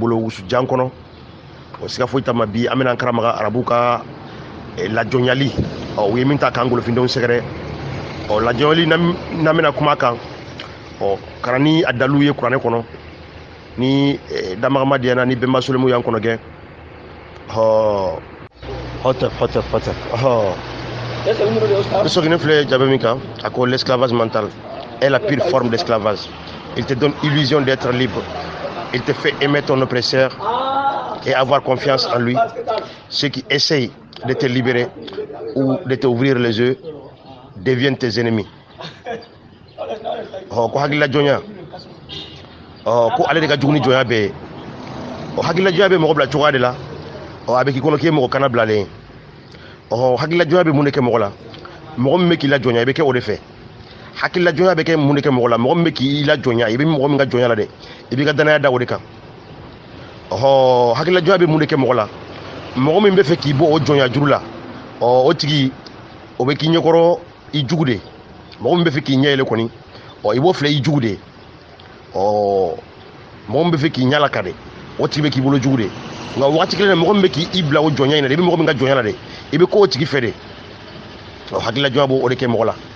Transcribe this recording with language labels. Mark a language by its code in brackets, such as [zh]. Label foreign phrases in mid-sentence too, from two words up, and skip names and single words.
[bm] bolo wusu jan kɔnɔ siga foyi t'a ma bi an bɛna an karamaga arabu ka lajɔnyali u ye min ta k'an golofindenw sɛgɛrɛ lajɔnyali n'an bɛna kuma kan kana ni a dalilu ye kuranɛ kɔnɔ ni damagama diyana ni bɛnba solemu y'an kɔnɔ gɛn hotep ne sɔginen filɛ jabe min kan a ko [fr] l'esclavage mental est la pire forme d'esclavage. Il te donne illusion d'être libre, il te fait aimer ton oppresseur et avoir confiance en lui. Ceux qui essayent de te libérer ou de t'ouvrir les yeux deviennent tes ennemis. [bm] Ko hakila jonya ko ale de ka juguni jonya be hakila jonya be mo bla coga de la abe ki kono ke mo kana blalen hakila jonya be mun ke mo la mo me ki la jonya be ke o de fe hakila jonya be ke mun ke mo la mo me ki la jonya be mo nga jonya la de ibi ka dana da o de kan hakila jonya be mun ke mo la mo me be fe ki bo o jonya juru la o tigi o be ki nyokoro i jugude mɔgɔ min bɛ fɛ k'i ɲɛ yɛlɛ kɔni i b'o filɛ i jugu de mɔgɔ min bɛ fɛ k'i ɲɛ laka de o tigi bɛ k'i bolo jugu de nka wagati kelen na mɔgɔ min bɛ k'i bila o jɔnya in na de i bɛ mɔgɔ min ka jɔnya la de i bɛ k'o tigi fɛ de hakilila jɔnya b'o de kɛ mɔgɔ la